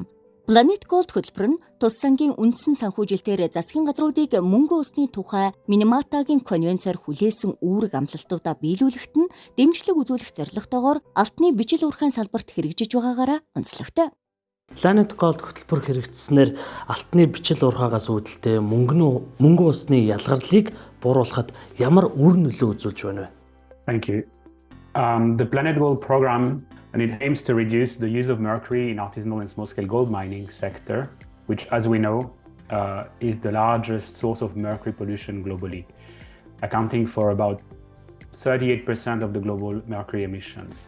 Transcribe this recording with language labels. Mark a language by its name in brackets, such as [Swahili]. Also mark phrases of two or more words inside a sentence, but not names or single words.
[Mongolian] Planet Gold хөтөлбөр нь тус сангийн үндсэн санхүүжилтээр засгийн газруудыг мөнгө усны тухай Минаматагийн конвенцээр хүлээсэн үүрэг амлалтуудаа биелүүлэхэд нь дэмжлэг үзүүлэх зорилготойгоор алтны бичил уурхайн салбарт хэрэгжиж байгаагаараа онцлогтой. Planet Gold хөтөлбөр хэрэгжснээр алтны бичил уурхаагаас үүдэлтэй мөнгө усны ялгарлыг бууруулахад ямар үр нөлөө үзүүлж байна вэ? [English] Thank you. The Planet Gold program, and it aims to reduce the use of mercury in artisanal and small-scale gold mining sector, which, as we know, is the largest source of mercury pollution globally, accounting for about 38% of the global mercury emissions.